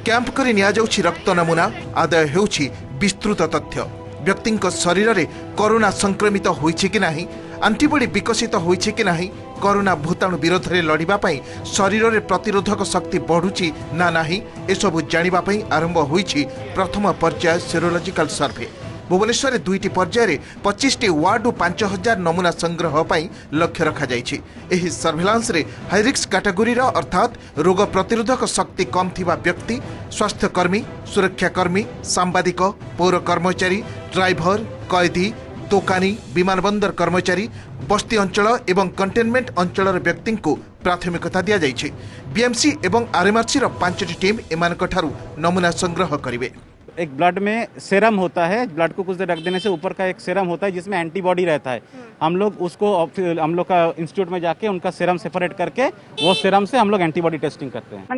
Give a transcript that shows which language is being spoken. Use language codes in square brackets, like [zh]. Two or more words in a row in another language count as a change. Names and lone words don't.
[or] କ୍ୟାମ୍ପ କରି ନିଆ ଯାଉଛି ରକ୍ତ ନମୁନା ଆଦାୟ ହେଉଛି ବିସ୍ତୃତ ତଥ୍ୟ ବ୍ୟକ୍ତି ଶରୀର ମେଁ କୋରୋନା ସଂକ୍ରମିତ ହୋଇଛି କି ନାହିଁ ଆଣ୍ଟିବଡି ବିକଶିତ ହୋଇଛି କି ନାହିଁ କୋରୋନା ଭୂତାଣୁ ବିରୋଧ ମେଁ ଲଢ଼ିବା ପାଇଁ ଶରୀର ମେଁ ପ୍ରତିରୋଧକ ଶକ୍ତି ବଢ଼ୁଛି ନା ନାହିଁ ଏସବୁ ଜାଣିବା ପାଇଁ ଆରମ୍ଭ ହୋଇଛି ପ୍ରଥମ ପର୍ଯ୍ୟାୟ [en] serological survey [or] ଭୁବନେଶ୍ୱର ମେଁ 2ଟି ପର୍ଯ୍ୟାୟର 25ଟି ୱାର୍ଡ 5000 ନମୁନା ସଂଗ୍ରହ ପାଇଁ ଲକ୍ଷ୍ୟ ରଖା ଯାଉଛି। ଏହି ସର୍ଭେଲାନ୍ସ ରେ [en] high-risk category [or] ଅର୍ଥାତ ରୋଗ ପ୍ରତିରୋଧକ ଶକ୍ତି କମ ଥିବା ବ୍ୟକ୍ତି ସ୍ୱାସ୍ଥ୍ୟକର୍ମୀ ସୁରକ୍ଷାକର୍ମୀ ସାମ୍ବାଦିକ ପୌର କର୍ମଚାରୀ ଡ୍ରାଇଭର କଏଦୀ ଦୋକାନୀ ବିମାନବନ୍ଦର କର୍ମଚାରୀ ବସ୍ତି ଅଞ୍ଚଳ ଏବଂ କଣ୍ଟେନମେଣ୍ଟ ଅଞ୍ଚଳ ବ୍ୟକ୍ତି କୁ ପ୍ରାଥମିକତା ଦିଆ ଯାଉଛି। ବିଏମସି ଏବଂ ଆରଏମଆରସି 5ଟି ଟିମ ଏମାନଙ୍କ ଠାରୁ ନମୁନା ସଂଗ୍ରହ କରିବେ। [hi] एक ब्लड में सेरम होता है, ब्लड को कुछ देर रख देने से ऊपर का एक सेरम होता है जिसमें एंटीबॉडी रहता है। हम लोग उसको हम लोग का इंस्टीट्यूट में जाके उनका [en] serum separate [hi] करके वो सेरम से हम लोग [en] antibody testing [hi] करते हैं।